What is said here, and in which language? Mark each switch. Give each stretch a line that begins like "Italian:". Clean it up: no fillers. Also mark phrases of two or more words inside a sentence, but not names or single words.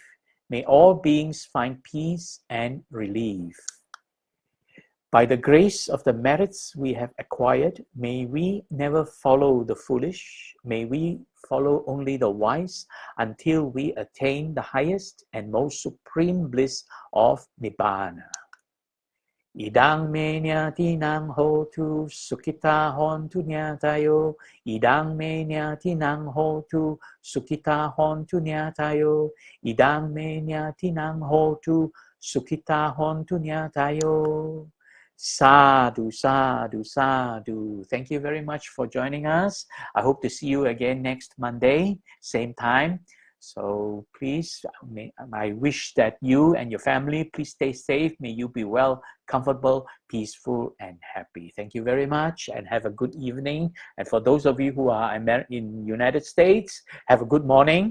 English: May all beings find peace and relief. By the grace of the merits we have acquired, may we never follow the foolish. May we follow only the wise until we attain the highest and most supreme bliss of Nibbana.
Pali: Idang me nyatinang hotu sukita hontu nyatayo. Idang me nyatinang hotu sukita hontu nyatayo. Idang me nyatinang hotu sukita hontu nyatayo. Sadhu, sadhu, sadhu.
English: Thank you very much for joining us. I hope to see you again next Monday, same time. So please, I wish that you and your family, please stay safe. May you be well, comfortable, peaceful, and happy. Thank you very much and have a good evening. And for those of you who are in United States, have a good morning.